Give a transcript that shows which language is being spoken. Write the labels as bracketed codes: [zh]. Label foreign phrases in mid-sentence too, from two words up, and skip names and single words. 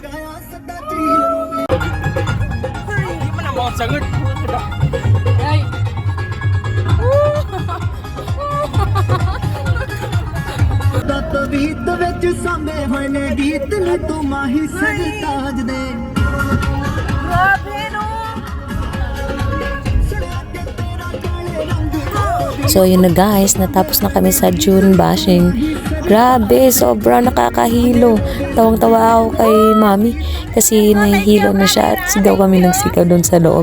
[tl] Hindi mo na mga sagad. Ay! [pa] ਤਵੀਤ ਵਿੱਚ ਸਾਂਭੇ ਹੋਏ ਨੇ ਗੀਤ ਨੇ ਤੂੰ ਮਾਹੀ ਸਰਤਾਜ ਦੇ [tl] Grabe no! So yun na guys, natapos na kami sa June bashing. Grabe, sobra nakakahilo. Tawang-tawa ako kay mami kasi nahihilo na siya at sigaw kami ng sigaw doon sa loob.